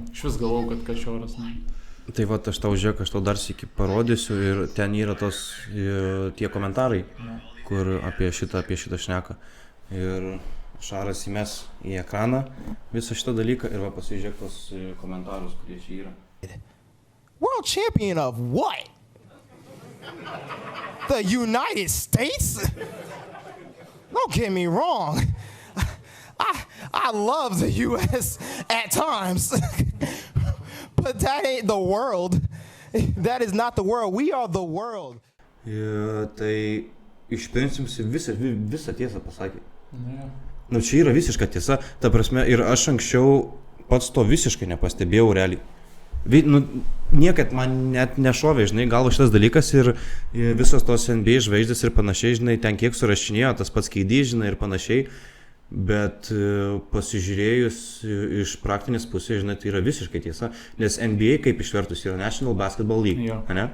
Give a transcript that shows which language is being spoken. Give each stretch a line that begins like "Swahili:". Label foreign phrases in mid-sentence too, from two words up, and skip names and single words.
Lithuanian: Iš vis galvau, kad Kašioras. Tai va, aš tau žiūrėk, aš tau dar sykį parodysiu ir ten yra tos tie komentarai, kur apie šitą šneka. Ir Šaras įmes į ekraną visą šitą dalyką ir va pasižiūrėk tos komentarus, kurie čia yra.
English: World champion of what? The United States? Don't get me wrong. I love the US at times. But that ain't the world. That is not the world. We are the world.
Lithuanian: Tai iš principo visą tiesą pasakė. Nu čia yra visiška tiesa. Ta prasme, ir aš anksčiau pats to visiškai nepastebėjau realiai. Nu, niekad man net nešovė, žinai, galvo šitas dalykas ir visos tos NBA žvaigždės ir panašiai, žinai, ten kiek surašinėjo, tas pats KD, žinai, ir panašiai, bet pasižiūrėjus iš praktinės pusės, žinai, tai yra visiškai tiesa, nes NBA kaip išvertus yra National Basketball League, ne?